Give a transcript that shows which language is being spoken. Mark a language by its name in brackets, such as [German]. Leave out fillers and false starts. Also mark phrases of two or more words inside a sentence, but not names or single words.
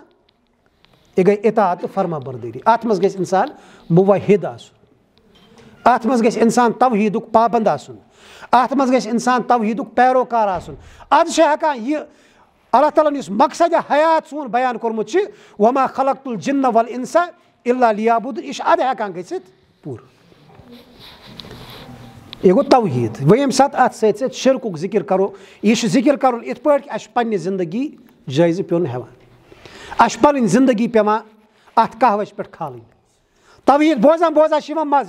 [Kashmiri] یہِ گٔے اطاعت تہٕ فرما بردٲری. اَتھ منٛز گژھِ اِنسان موحد آسُن. اَتھ منٛز گژھِ اِنسان توحیٖدُک پابنٛد آسُن. اَتھ منٛز گژھِ اِنسان توحیٖدُک پیروکار آسُن. اَدٕ چھِ ہٮ۪کان یہِ اللہ تعالیٰ ہن یُس مقصدِ حیات سون بیان کوٚرمُت چھِ [Arabic] وما خلقت الجن والانس الا لیعبدون [Kashmiri] یہِ چھُ اَدٕ ہٮ۪کان گٔژھِتھ پوٗرٕ. یہِ گوٚو توحیٖد. وۄنۍ ییٚمہِ ساتہٕ اَتھ سۭتۍ سۭتۍ شرکُک ذِکر کرو یہِ چھُ ذِکر کرُن یِتھ پٲٹھۍ کہِ اَسہِ چھُ پننہِ زندگی جٲیزٕ پیوٚن ہٮ۪وان. اَسہِ چھُ پنٕنۍ زندگی پیٚوان اَتھ کہوَس پٮ۪ٹھ کھالٕنۍ. توحیٖد بوزان بوزان چھِ یِوان مزٕ.